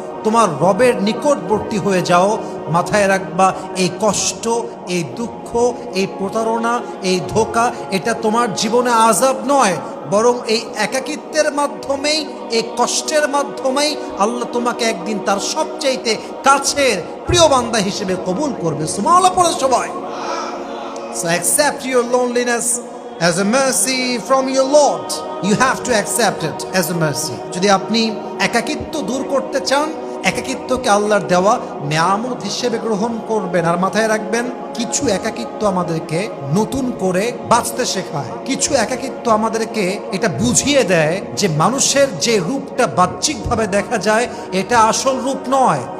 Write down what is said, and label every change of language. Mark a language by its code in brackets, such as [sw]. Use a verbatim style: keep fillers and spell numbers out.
[bn] তোমার রবের নিকটবর্তী হয়ে যাও, মাথায় রাখবা এই কষ্ট, এই দুঃখ, এই প্রতারণা, এই ধোঁকা এটা তোমার জীবনে আযাব নয়, বরং এই একাকিত্বের মাধ্যমেই, এই কষ্টের মাধ্যমেই আল্লাহ তোমাকে একদিন তার সবচাইতে কাছের প্রিয় বান্দা হিসেবে কবুল করবে। সুবহানাল্লাহ পড়ো সবাই। [en] So accept your loneliness as a mercy from your Lord. You have to accept it as a mercy. [bn] যদি আপনি একাকিত্ব দূর করতে চান, একাকিত্বকে আল্লাহর দেওয়া নিয়ামত হিসেবে গ্রহণ করবেন। আর মাথায় রাখবেন কিছু একাকিত্ব আমাদেরকে নতুন করে বাঁচতে শেখায়, কিছু একাকিত্ব আমাদেরকে এটা বুঝিয়ে দেয় যে মানুষের যে রূপটা বাহ্যিকভাবে দেখা যায় এটা আসল রূপ নয়।